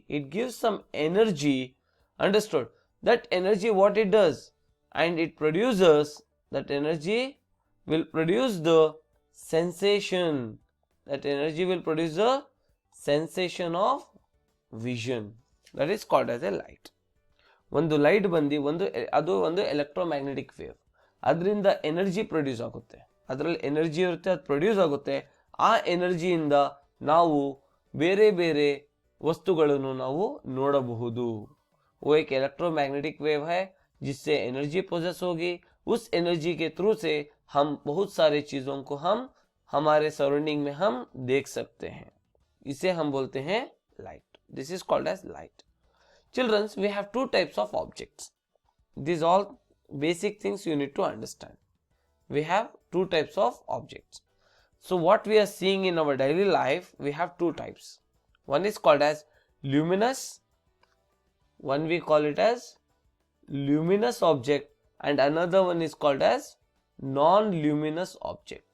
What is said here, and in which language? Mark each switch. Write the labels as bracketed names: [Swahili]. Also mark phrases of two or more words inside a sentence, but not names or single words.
[English] It gives some energy. Understood? That energy, what it does, and it produces, that energy will produce the sensation. That energy will produce the sensation of vision. That is called as a light. [Kannada] ಒಂದು ಲೈಟ್ ಬಂದು ಅದು ಒಂದು [English] electromagnetic wave, [Kannada] ಅದರಿಂದ [English] energy produce [Kannada] ಆಗುತ್ತೆ, ಅದರಲ್ಲಿ ಎನರ್ಜಿ ಇರುತ್ತೆ, ಅದು ಪ್ರೊಡ್ಯೂಸ್ ಆಗುತ್ತೆ. ಆ ಎನರ್ಜಿಯಿಂದ ನಾವು ಬೇರೆ ಬೇರೆ वस्तुಗಳನ್ನು ನಾವು ನೋಡಬಹುದು. [Hindi] वो एक [English] electromagnetic wave [Hindi] है जिससे एनर्जी प्रोसेस होगी. उस एनर्जी के थ्रू से हम बहुत सारे चीजों को हम हमारे सराउंडिंग में हम देख सकते हैं. इसे हम बोलते हैं लाइट. [English] This is called as light. Children, we have two types of objects. These all basic things you need to understand. We have two types of objects. So what we are seeing in our daily life, we have two types. One is called as luminous. One we call it as luminous object, and another one is called as non-luminous object.